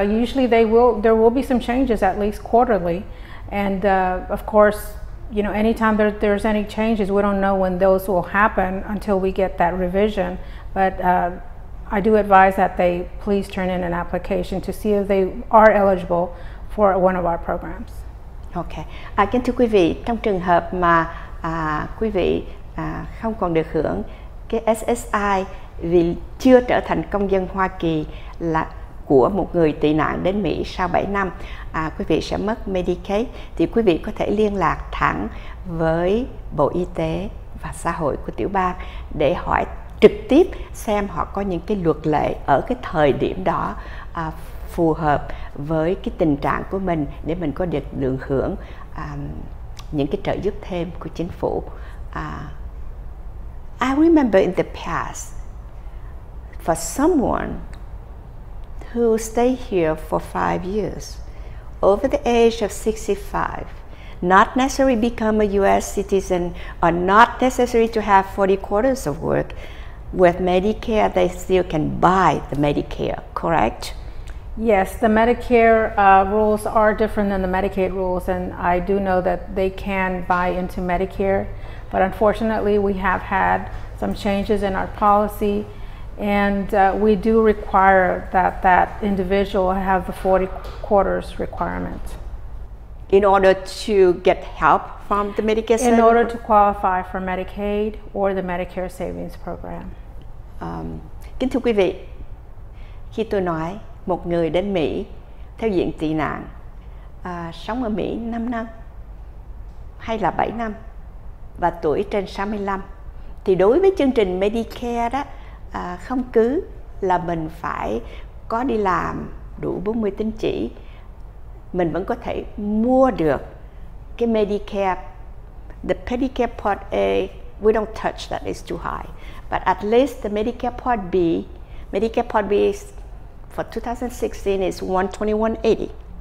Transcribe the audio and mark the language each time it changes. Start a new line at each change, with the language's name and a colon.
English: Usually there will be some changes at least quarterly. And of course, you know, anytime there's any changes, we don't know when those will happen until we get that revision. But I do advise that they please turn in an application to see if they are eligible for one of our programs. Okay.
Vietnamese: Kính thưa quý vị, trong trường hợp mà quý vị không còn được hưởng cái SSI vì chưa trở thành công dân Hoa Kỳ là của một người tị nạn đến Mỹ sau 7 năm, quý vị sẽ mất Medicaid, thì quý vị có thể liên lạc thẳng với Bộ Y tế và Xã hội của tiểu bang để hỏi trực tiếp xem họ có những cái luật lệ ở cái thời điểm đó phù hợp với cái tình trạng của mình để mình có được hưởng những cái trợ giúp thêm của chính phủ.
English: I remember in the past, for someone who stayed here for 5 years, over the age of 65, not necessarily become a US citizen or not necessary to have 40 quarters of work, with Medicare they still can buy the Medicare, correct? Yes, the Medicare rules are different than the Medicaid rules, and I do know that they can buy into Medicare, but unfortunately we have had some changes in our policy, and we do require that individual have the 40 quarters requirement. in order to get help from the Medicare in order to qualify for Medicaid or the Medicare Savings Program.
Vietnamese: Kính thưa quý vị, khi tôi nói một người đến Mỹ theo diện tị nạn, sống ở Mỹ 5 năm hay là 7 năm và tuổi trên 65, thì đối với chương trình Medicare đó, không cứ là mình phải có đi làm đủ 40 tín chỉ, mình vẫn có thể mua được cái Medicare.
English: The Medicare Part A, we don't touch that, it's too high. But at least the Medicare Part B, Medicare Part B is, for 2016 is $121.80.